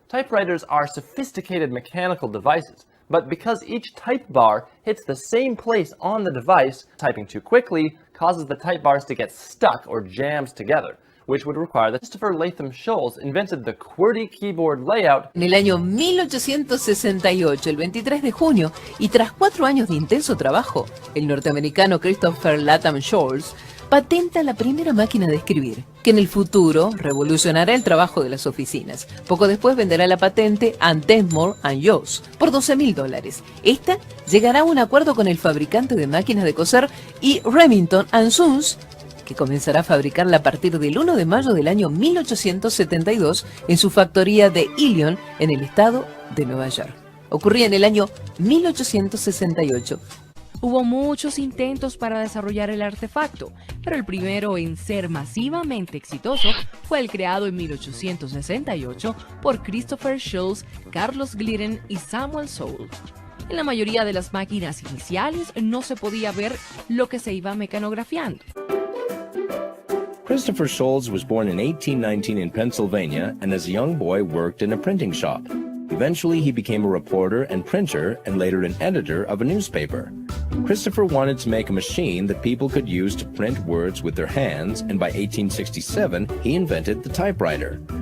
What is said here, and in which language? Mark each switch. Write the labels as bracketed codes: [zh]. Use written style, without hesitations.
[en] Typewriters are sophisticated mechanical devices, but because each type bar hits the same place on the device, typing too quickly causes the type bars to get stuck or jammed together, which would require that Christopher Latham Sholes invented the QWERTY keyboard layout [es] en el año 1868, el 23 de junio, y tras 4 años de intenso trabajo, el norteamericano Christopher Latham Sholes patenta la primera máquina de escribir, que en el futuro revolucionará el trabajo de las oficinas. Poco después venderá la patente a Dvorak y Sholes por $12.000. Esta llegará a un acuerdo con el fabricante de máquinas de coser y Remington Sons, que comenzará a fabricarla a partir del 1 de mayo del año 1872 en su factoría de Ilion, en el estado de Nueva York. Ocurría en el año 1868. Hubo muchos intentos para desarrollar el artefacto, pero el primero en ser masivamente exitoso fue el creado en 1868 por Christopher Sholes, Carlos Glidden y Samuel Soule. En la mayoría de las máquinas iniciales no se podía ver lo que se iba mecanografiando. [en] Christopher Sholes was born in 1819 in Pennsylvania and as a young boy worked in a printing shop. Eventually he became a reporter and printer and later an editor of a newspaper. Christopher wanted to make a machine that people could use to print words with their hands, and by 1867 he invented the typewriter.